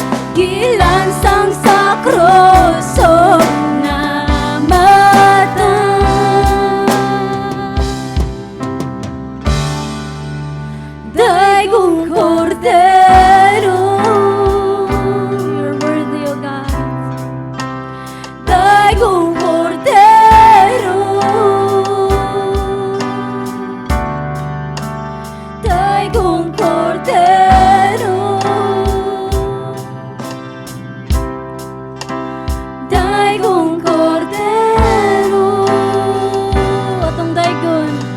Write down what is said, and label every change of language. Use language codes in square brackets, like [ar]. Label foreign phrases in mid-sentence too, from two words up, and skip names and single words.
[ceb] gilansang sa krus o namatay. Daigong Kordero, [en] you're worthy, O God. [ceb] Daigong Kordero, Daigong Kordero, Daigong Kordero, atong daigon,